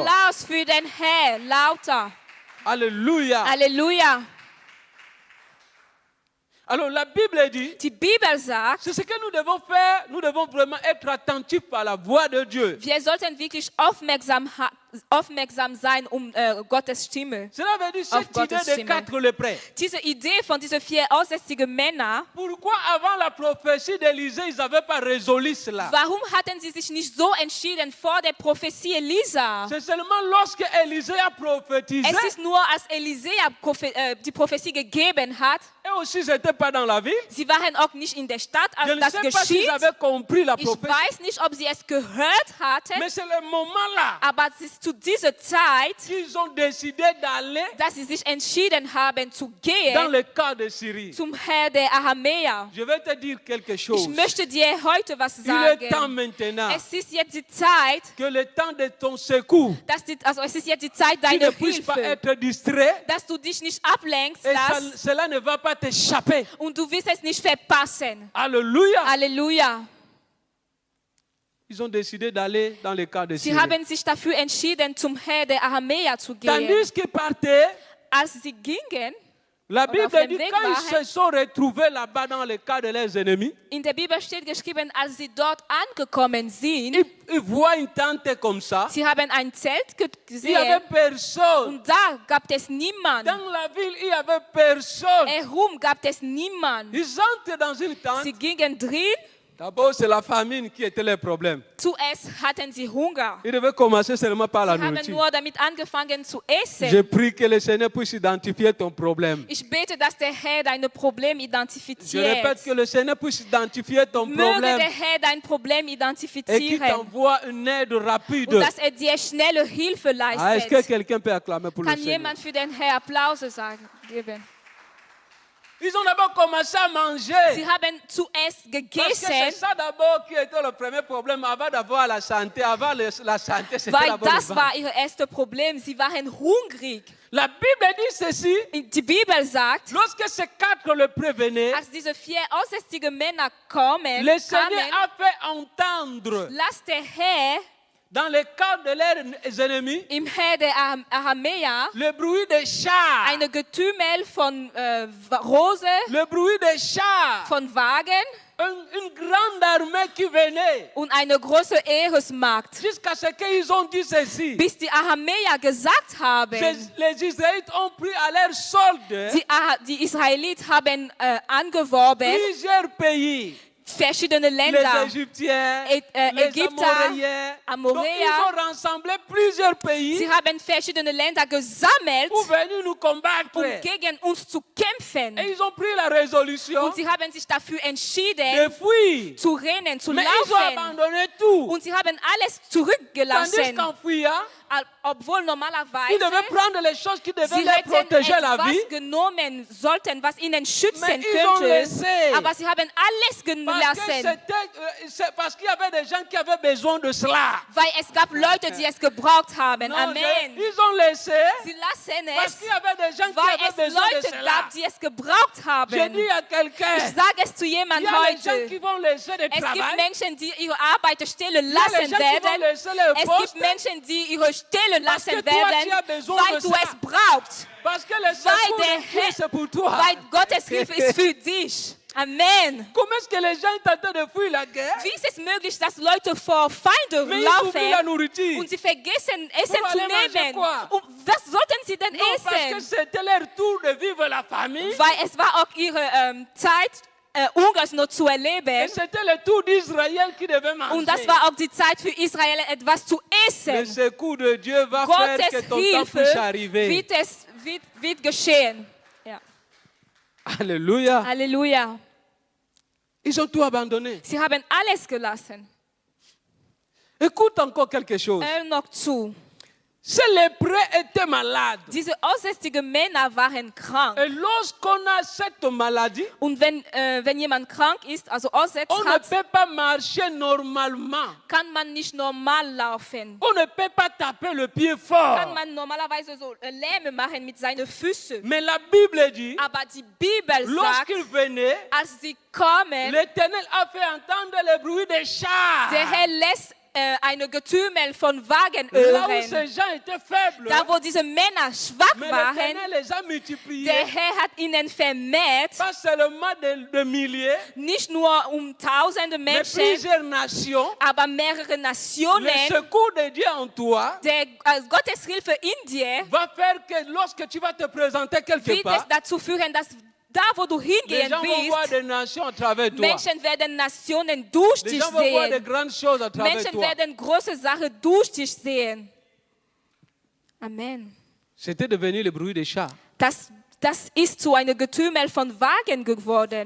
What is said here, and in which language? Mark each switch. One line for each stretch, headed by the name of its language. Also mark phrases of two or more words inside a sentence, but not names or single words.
German: Applaus für den Herr, lauter.
French: Alléluia.
German: Halleluja.
French: Alors la Bible dit,
German: Die Bibel sagt,
French: c'est ce que nous devons faire. Nous devons vraiment être attentifs à la voix de Dieu.
German: wir sollten wirklich aufmerksam sein Gottes Stimme.
French: Cela veut dire
German: Auf
French: cette
German: Gottes
French: idée de
German: Stimme.
French: 4 lépreux.
German: Diese Idee von diesen 4 aussätzigen Männern,
French: Pourquoi avant la prophétie d'Élisée, ils n'avaient pas résolu cela?
German: warum hatten sie sich nicht so entschieden vor der Prophetie Elisa?
French: C'est seulement lorsque Élisée a prophétisé,
German: Es ist nur, als Elisea die Prophetie gegeben hat,
French: et aussi ils n'étaient pas dans la ville.
German: sie waren auch nicht in der Stadt,
French: Je
German: als
French: ne
German: das
French: sais pas s'ils
German: geschieht.
French: avaient compris la
German: Ich
French: prophétie.
German: weiß nicht, ob sie es gehört hatten,
French: Mais c'est le moment là
German: aber es ist zu dieser Zeit,
French: qu'ils ont décidé d'aller
German: dass sie sich entschieden haben zu
French: dans
German: gehen
French: le camp de Syrie.
German: zum Herr der Aramäer.
French: Je vais te dire quelque chose.
German: Ich möchte dir heute was
French: Il est temps
German: sagen.
French: maintenant
German: Es ist jetzt die Zeit,
French: que le temps de ton secours,
German: es ist jetzt die Zeit
French: tu ne
German: deiner
French: puisses pas
German: Hilfe,
French: être distrait
German: dass du dich nicht ablenkst
French: et
German: lässt
French: cela ne va pas t'échapper.
German: und du wirst es nicht verpassen.
French: Alléluia.
German: Halleluja.
French: Ils ont décidé d'aller dans le camp de
German: Sie
French: Syrie.
German: haben sich dafür entschieden, zum Herr der Aramäer zu gehen.
French: Tandis qu'ils partaient,
German: Als sie gingen,
French: la
German: auf
French: Bible
German: dem
French: dit
German: Weg
French: quand ils
German: waren,
French: se sont retrouvés là-bas dans le camp de leurs ennemis,
German: in der Bibel steht geschrieben, als sie dort angekommen sind,
French: ils voient une tente comme ça.
German: sie haben ein Zelt
French: Il n'y avait
German: gesehen
French: personne.
German: und da gab es niemanden.
French: Dans la ville, il n'y avait personne.
German: Herum gab es niemanden.
French: Ils entrent dans une tente.
German: Sie gingen drin,
French: D'abord, c'est la famine qui était le problème.
German: zuerst hatten sie Hunger.
French: Ils devaient commencer seulement par la
German: Sie haben
French: nourriture.
German: nur damit angefangen zu
French: Je
German: essen.
French: prie que le Seigneur puisse identifier ton problème.
German: Ich bete, dass der Herr dein Problem
French: Je
German: identifiziert.
French: répète que le Seigneur puisse identifier ton
German: Möge
French: problème
German: der Herr dein Problem
French: et qu'il
German: identifizieren
French: t'envoie une aide rapide.
German: und dass er dir schnelle Hilfe
French: Ah, est-ce que
German: leistet.
French: quelqu'un peut acclamer pour le
German: Kann
French: Seigneur?
German: jemand für den Herr Applaus sagen, geben?
French: Ils ont d'abord commencé à
German: Sie
French: manger.
German: haben zuerst
French: Parce que c'est
German: gegessen,
French: ça d'abord qui était le premier problème avant d'avoir la santé. Avant la santé, c'était
German: weil
French: d'abord le
German: das
French: ventre.
German: war ihr erstes Problem. Sie waren hungrig.
French: La Bible dit ceci.
German: Die Bibel sagt,
French: Lorsque ces 4 le prévenaient,
German: als diese 4 aussätzige Männer kamen,
French: le Seigneur a fait entendre
German: las der Herr
French: dans le camp de leurs ennemis
German: im Herr der Aramäer
French: le bruit des chars.
German: eine Getümmel von Rose,
French: Le bruit des chars.
German: von Wagen
French: Une grande armée qui venait.
German: und eine große Heeresmarkt.
French: Jusqu'à ce qu'ils ont dit ceci.
German: Bis die Aramäer gesagt haben,
French: Les Israélites ont pris à leur solde
German: die Israeliten haben angeworben,
French: plusieurs pays.
German: verschiedene
French: Les
German: Länder,
French: Égyptiens, les
German: Ägypter,
French: Amoréens. Donc,
German: Amoréer.
French: ils ont rassemblé plusieurs pays
German: Sie haben verschiedene Länder gesammelt,
French: pour venir nous combattre.
German: gegen uns zu kämpfen.
French: Et ils ont pris la résolution
German: Und sie haben sich dafür
French: de
German: entschieden,
French: fuir.
German: zu rennen, zu
French: Mais ils ont
German: laufen.
French: abandonné tout.
German: Und sie haben alles
French: Tandis
German: zurückgelassen.
French: qu'en fuyant,
German: Obwohl
French: ils
German: normalerweise
French: devaient prendre les choses qui devaient
German: sie
French: leur
German: hätten
French: protéger la vie.
German: etwas genommen sollten, was ihnen schützen
French: Mais ils ont
German: könnte.
French: laissé.
German: Aber sie haben alles gelassen,
French: Parce qu'il y avait des gens qui avaient besoin de cela.
German: weil es gab Leute, die es gebraucht haben.
French: Non,
German: Amen.
French: ils ont laissé
German: Sie lassen
French: parce
German: es,
French: qu'il y avait des gens qui
German: weil
French: avaient
German: es
French: besoin de
German: Leute
French: cela.
German: gab, die es gebraucht
French: Je
German: haben.
French: dis à quelqu'un,
German: Ich sage es zu
French: il
German: jemandem
French: y a les gens qui
German: heute.
French: vont laisser le
German: Es gibt
French: travail.
German: Menschen, die ihre Arbeitsstelle
French: Il y a les
German: lassen
French: gens qui vont
German: werden.
French: laisser le
German: Es
French: poste
German: gibt Menschen, die ihre Stelle
French: Parce que
German: lassen
French: toi, tu as
German: werden,
French: besoin
German: weil
French: de
German: du
French: ça.
German: es brauchst.
French: parce que le
German: Weil
French: secours
German: der
French: de Dieu,
German: Herr,
French: c'est pour toi.
German: weil Gottes Hilfe ist für dich. Amen.
French: Comment est-ce que les gens sont en train de fuir la guerre?
German: Wie ist es möglich, dass Leute vor Feinde
French: Mais ils oublient la
German: laufen
French: nourriture.
German: und sie vergessen, Essen
French: Pour
German: zu
French: aller manger
German: nehmen?
French: quoi?
German: Und was sollten sie denn
French: Non, parce que
German: essen?
French: c'était leur tour de vivre la famille.
German: Weil es war auch ihre Zeit, Ungarns noch zu
French: Et
German: erleben.
French: c'était le tour d'Israël qui devait manger.
German: Und das war auch die Zeit für Israel, etwas zu
French: Le
German: essen.
French: secours de Dieu va faire que
German: Gottes
French: ton temps
German: Hilfe
French: puisse arriver.
German: wird geschehen. Ja.
French: Alléluia.
German: Halleluja.
French: Ils ont tout abandonné.
German: Sie haben alles gelassen.
French: Écoute encore quelque chose.
German: Hör noch zu.
French: Ces lépreux étaient malades.
German: Diese aussätzigen Männer waren krank.
French: Et lorsqu'on a cette maladie,
German: Und wenn jemand krank ist, also aussätzig
French: on ne
German: hat,
French: peut pas marcher normalement.
German: kann man nicht normal laufen.
French: On ne peut pas taper le pied
German: Kann
French: fort.
German: man normalerweise so Lähme machen mit seinen Füßen.
French: Mais la Bible dit,
German: Aber die Bibel sagt,
French: lorsqu'ils venaient,
German: als sie kommen,
French: l'Éternel a fait entendre le bruit des chars.
German: der Herr lässt eine Getümmel von Wagen
French: Là où
German: hören.
French: ces gens étaient faibles,
German: Da, wo diese Männer schwach
French: mais
German: waren,
French: l'Éternel les a multipliés.
German: der Herr hat ihnen vermehrt,
French: Pas seulement de milliers,
German: nicht nur Tausende
French: mais
German: Menschen,
French: plusieurs nations.
German: aber mehrere
French: Le
German: Nationen.
French: secours de Dieu en toi
German: Gottes Hilfe in dir
French: va faire que lorsque tu vas te présenter quelque
German: wird es
French: part,
German: dazu führen, dass da, wo du
French: les
German: hingehen
French: gens vont voir
German: willst,
French: des nations à travers toi.
German: Menschen werden Nationen durch
French: Les
German: dich
French: gens vont voir des
German: sehen.
French: grandes choses à travers
German: Menschen
French: toi.
German: werden große Sachen durch dich sehen. Amen.
French: C'était devenu le bruit des chats.
German: Das ist zu einer Getümmel von Wagen geworden.